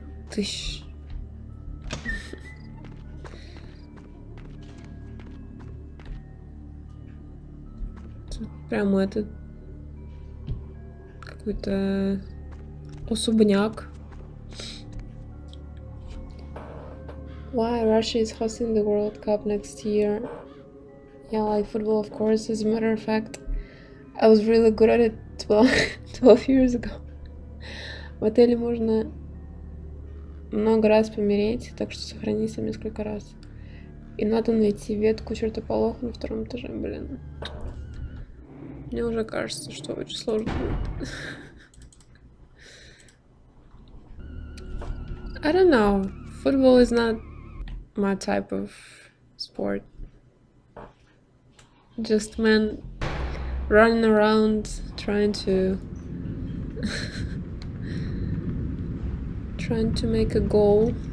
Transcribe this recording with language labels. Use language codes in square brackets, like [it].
[ru] Тыщ. Тут прямо этот какой-то особняк. [en] Why Russia is hosting the World Cup next year? Yeah, like football, of course. As a matter of fact, I was really good at it 12 years ago. [ru] В отеле можно много раз помереть, так что сохранись там несколько раз. И надо найти ветку чертополоха на втором этаже, блин. Мне уже кажется, что очень сложно будет. [en] I don't know. Football is not my type of sport. Just men running around trying to make a goal.